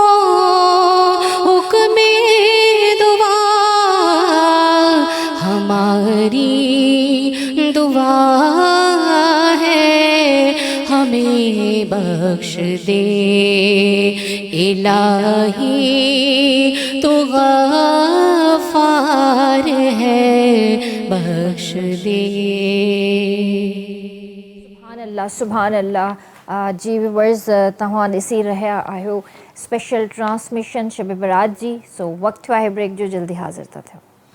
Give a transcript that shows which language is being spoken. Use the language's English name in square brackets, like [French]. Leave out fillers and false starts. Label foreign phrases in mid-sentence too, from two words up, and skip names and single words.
[Urdu] حکم دعا ہماری دعا ہے ہمیں بخش دے الہی تو غفار ہے بخش دے [Arabic] سبحان اللہ [Sindhi] جی ویورز تہاں ॾिसी रहिया आहियो [English] special transmission [Sindhi] शब बरात जी सो वक़्तु आहे ब्रेक जो जल्दी हाज़िर था थियूं